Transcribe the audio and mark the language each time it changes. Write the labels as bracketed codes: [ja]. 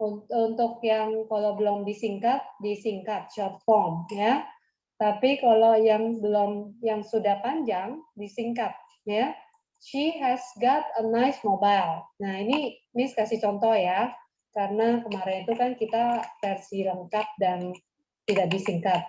[id] Untuk yang kalau belum disingkat [en] short form [id] ya. Tapi kalau yang belum, yang sudah panjang disingkat ya. [en] She has got a nice mobile. [id] Nah ini Miss kasih contoh ya, karena kemarin itu kan kita versi lengkap dan tidak disingkat.